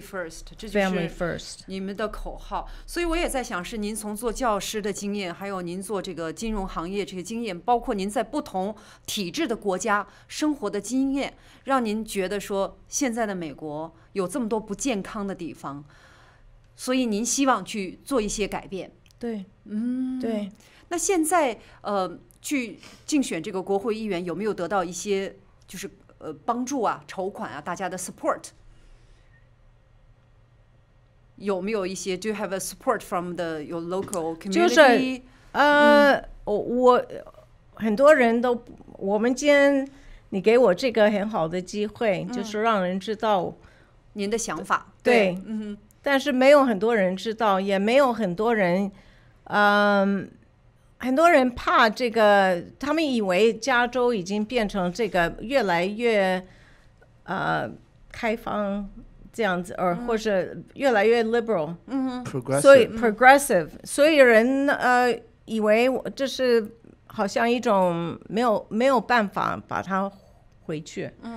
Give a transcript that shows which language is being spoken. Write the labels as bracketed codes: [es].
[zh] first， 这就是你们的口号。所以我也在想，是您从做教师的经验，还有您做这个金融行业这个经验，包括您在不同体制的国家生活的经验，让您觉得说现在的美国有这么多不健康的地方，所以您希望去做一些改变。对，对。那现在去竞选这个国会议员，有没有得到一些就是帮助啊、筹款啊、大家的 support？有没有一些 [en] Do you have a support from your local community？ [zh] 就是我很多人都，我们今天你给我这个很好的机会，就是让人知道您的想法。对，但是没有很多人知道，也没有很多人，很多人怕这个，他们以为加州已经变成这个越来越开放这样子，或是越来越 liberal， 所以 progressive， 所以人以为这是好像一种没有办法把它回去。